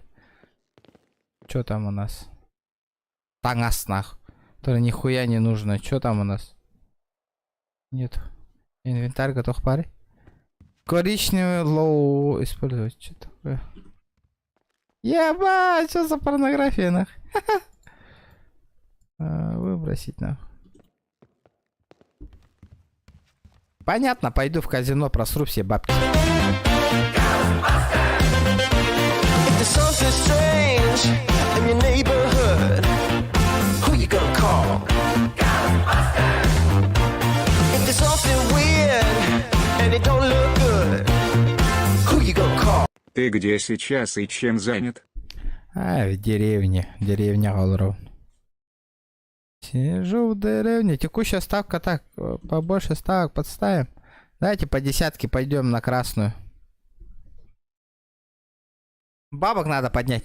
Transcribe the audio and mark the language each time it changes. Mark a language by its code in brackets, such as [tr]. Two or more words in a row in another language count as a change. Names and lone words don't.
[ru] Чё там у нас? Тангас, нах. То нихуя не нужно. Чё там у нас? Нет. Инвентарь готов парень. Коричневый лоу использовать. Что такое? Ебать, что за порнография, нах? Выбросить, нах. Понятно, пойду в казино, просру все бабки. [en] If there's something strange in your neighborhood, who you gonna call? If there's something weird and it don't look good, who you gonna call? [ru] Ты где сейчас и чем занят? В деревне. Деревня Голров. Сижу в деревне. Текущая ставка так. Побольше ставок подставим. Давайте по десятке пойдем на красную. Бабок надо поднять.